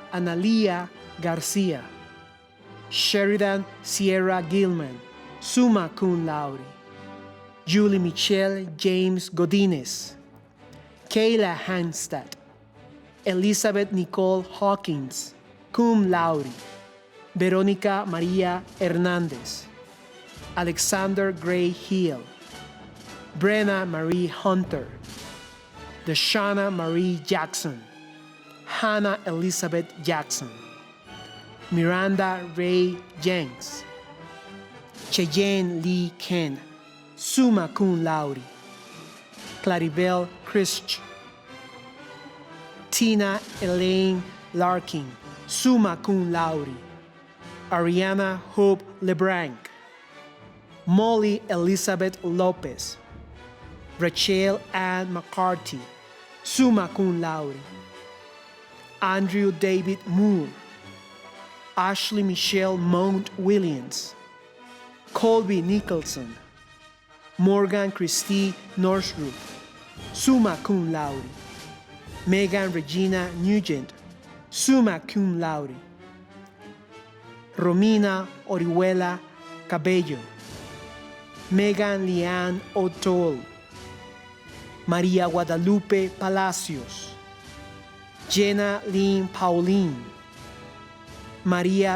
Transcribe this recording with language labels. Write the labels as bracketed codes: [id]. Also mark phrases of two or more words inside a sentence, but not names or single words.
[en] Analia Garcia, Sheridan Sierra Gilman, [la] summa cum laude, [en] Julie Michelle James Godinez, Kayla Hanstad, Elizabeth Nicole Hawkins, [la] cum laude, [en] Veronica Maria Hernandez, Alexander Gray Hill, Brenna Marie Hunter, Deshauna Marie Jackson, Hannah Elizabeth Jackson, Miranda Ray Jenks, Cheyenne Lee Ken, [la] summa cum laude, [en] Claribel Christ, Tina Elaine Larkin, [la] summa cum laude, [en] Ariana Hope LeBranc, Molly Elizabeth Lopez, Rachel Ann McCarthy, [la] summa cum laude, [en] Andrew David Moore, Ashley Michelle Mount Williams, Colby Nicholson, Morgan Christie Northrup, [la] summa cum laude, [en] Megan Regina Nugent, [la] summa cum laude, [en] Romina Orihuela Cabello, Megan Leanne O'Toole, Maria Guadalupe Palacios, Jenna Lynn Pauline, Maria